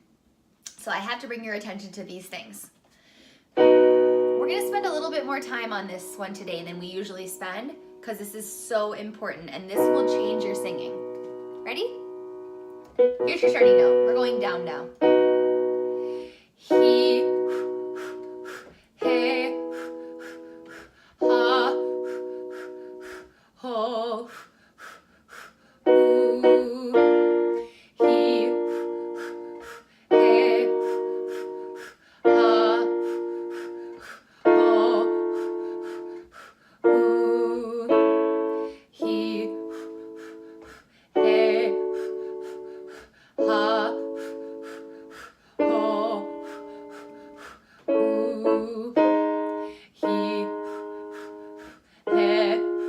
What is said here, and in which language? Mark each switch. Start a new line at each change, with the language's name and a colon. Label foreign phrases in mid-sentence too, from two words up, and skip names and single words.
English: So I have to bring your attention to these things. We're going to spend a little bit more time on this one today than we usually spend because this is so important and this will change your singing. Ready? Here's your starting note. We're going down now. He, he, ha, ho, ooh, he, he, ha, ho, ooh, he, he, ha, ho, ooh, he, he,